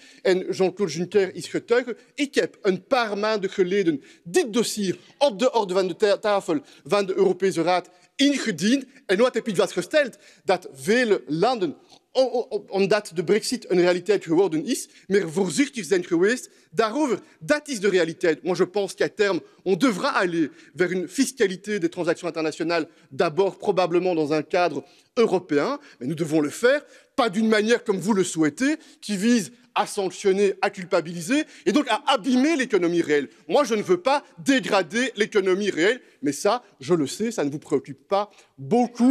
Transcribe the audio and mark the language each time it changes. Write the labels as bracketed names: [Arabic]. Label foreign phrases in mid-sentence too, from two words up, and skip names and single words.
[Dutch] En Jean-Claude Juncker is getuige. Ik heb een paar maanden geleden dit dossier op de orde van de tafel van de Europese Raad ingediend. En wat heb ik vastgesteld? Dat vele landen, omdat de brexit een realiteit geworden is, meer voorzichtig zijn geweest daarover. Dat is de realiteit. [French] Moi, je pense qu'à terme, on devra aller vers une fiscalité des transactions internationales, d'abord probablement dans un cadre européen, mais nous devons le faire, pas d'une manière comme vous le souhaitez, qui vise à sanctionner, à culpabiliser, et donc à abîmer l'économie réelle. Moi, je ne veux pas dégrader l'économie réelle, mais ça, je le sais, ça ne vous préoccupe pas beaucoup.